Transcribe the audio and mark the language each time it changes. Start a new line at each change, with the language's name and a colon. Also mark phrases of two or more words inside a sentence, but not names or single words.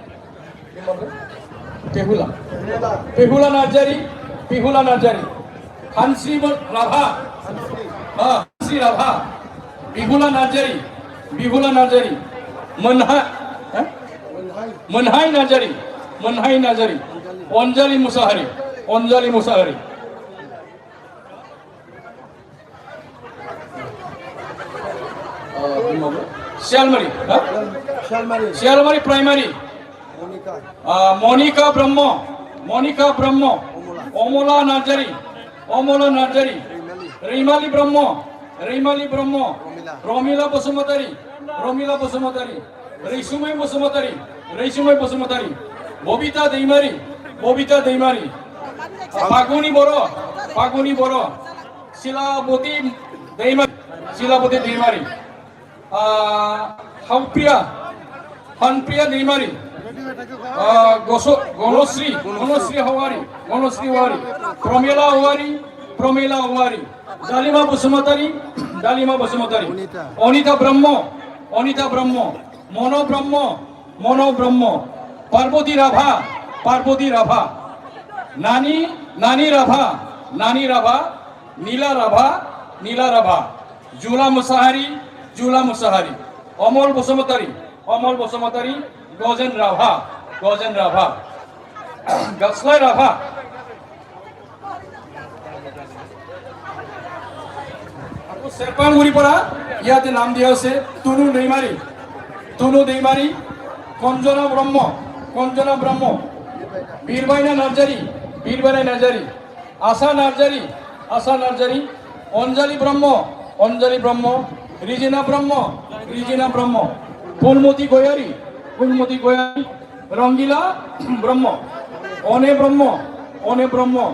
Assamese: পেহুলা, পেহুলা নার্জারি, পেহুলা নার্জারি, হানশ্রী রাভা, হানশ্রী রাভা, বিহুলা নার্জারি, বিহুলা নার্জারি, মনহাই নার্জারি, মনহাই নার্জারি, অঞ্জলি মুসাহারি, অঞ্জলি মুসাহারি। শিয়ালমারি, শিয়ালমারি প্রাইমারি, মনিকা ব্রহ্ম, মনিকা ব্রহ্ম, অমলা নার্জারি, অমলা নার্জারি, রিমালি ব্রহ্ম, রিমালি ব্রহ্ম, রমিলা বসুমতারি, রমিলা বসুমতারি, রেশময় বসুমতারি, রেশময় বসুমতারি, ববিতা দৈমারি, ববিতা দৈমারি, ফাগুনি বড়, ফাগুনি বড়, শিলাবতী দৈমারি, শিলাবতী দৈমারি, হাউপ্রিয়া, হানপ্রিয়া দৈমারি, গণশ্রী, গণশ্রী হওয়ারি, গণশ্রী হওয়ারি, প্রমেলা হওয়ারি, প্রমেলা হওয়ারি, ডালিমা বসুমতারি, ডালিমা বসুমতারি, অনিতা ব্রহ্ম, অনিতা ব্রহ্ম, মনো ব্রহ্ম, মনো ব্রহ্ম, পার্বতী রাভা, পার্বতী রাভা, নানি, নানি রাভা, নানি রাভা, নীলা রাভা, নীলা রাভা, জুলা মুসাহারি, জুলা মুসাহারি, অমল বসুমতারি, অমল বসুমতারি, গজেন রাভা, গজেন রাভা, গাছলাই রাভা। আকৌ শেরপাংগুড়িৰ পৰা ইয়াতে নাম দিয়া আছে তুনু দৈমাৰী, তুনু দৈমাৰী, কঞ্জনা ব্রহ্ম, কঞ্জনা ব্রহ্ম, বীরবাইনা নার্জারি, বীরবাইনা নার্জারি, আশা নার্জারি, আশা নার্জারি, অঞ্জলি ব্রহ্ম, অঞ্জলি ব্রহ্ম, রিজিনা ব্রহ্ম, রিজিনা ব্রহ্ম, ফুলমতি গয়ারি, ফুলমতি গয়ারি, রঙ্গিলা ব্রহ্ম, অনে ব্রহ্ম, অনে ব্রহ্ম,